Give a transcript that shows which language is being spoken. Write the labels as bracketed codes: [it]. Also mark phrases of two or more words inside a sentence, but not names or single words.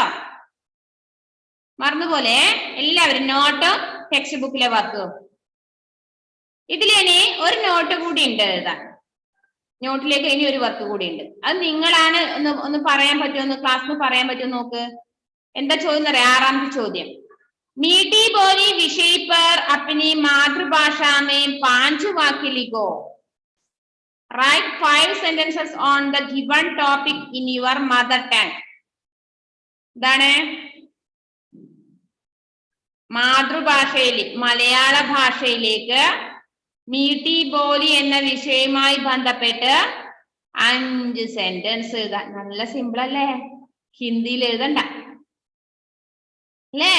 [ml] മറന്നുപോലെ എല്ലാവരും നോട്ടും [en] text bookിലെ [ml] വർക്കും. ഇതിലിനി ഒരു നോട്ട് കൂടി ഉണ്ട് എഴുതാൻ. നോട്ടിലേക്ക് ഇനി ഒരു വർക്ക് കൂടി ഉണ്ട്. അത് നിങ്ങളാണ് ഒന്ന് പറയാൻ പറ്റുമോ? ക്ലാസ്സിൽ പറയാൻ പറ്റുമോ നോക്ക്. എന്താ ചോദ്യം അറിയാം? ആറാമത്തെ ചോദ്യം. [hi] मीठी बोली विषय पर अपनी मातृभाषा में 5 वाक्य लिखो. [en] Write 5 sentences on the given topic in your mother tongue. [ml] എന്താണ്? മാതൃഭാഷയിൽ മലയാള ഭാഷയിലേക്ക് [hi] मीठी बोली [ml] എന്ന വിഷയവുമായി ബന്ധപ്പെട്ട് 5 സെന്റൻസ് എഴുതാൻ. നല്ല സിമ്പിൾ അല്ലേ? ഹിന്ദിയിൽ എഴുതണ്ട അല്ലേ?